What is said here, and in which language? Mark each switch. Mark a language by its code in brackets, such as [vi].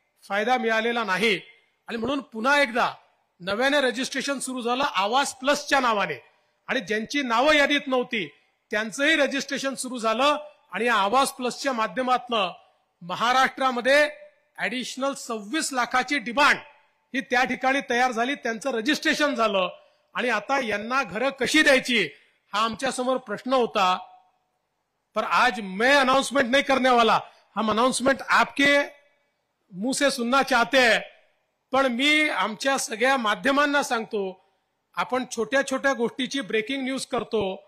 [mr] फायदा मिळालेला नाही आणि म्हणून पुन्हा एकदा नव्याने रजिस्ट्रेशन सुरू झालं आवास प्लसच्या नावाने आणि ज्यांची नावं यादीत नव्हती त्यांचंही रजिस्ट्रेशन सुरू झालं आणि या आवास प्लसच्या माध्यमातून महाराष्ट्रामध्ये ऍडिशनल 26 लाखाची डिमांड ही त्या ठिकाणी तयार झाली, त्यांचं रजिस्ट्रेशन झालं आणि आता यांना घरं कशी द्यायची हा आमच्या समोर प्रश्न होता। [hi] पर आज मैं अनाउंसमेंट नहीं करने वाला, हम अनाउंसमेंट आपके मुंह से सुनना चाहते हैं। [mr] पण मी आमच्या सगळ्या माध्यमांना सांगतो आपण छोट्या छोट्या गोष्टीची ब्रेकिंग न्यूज करतो।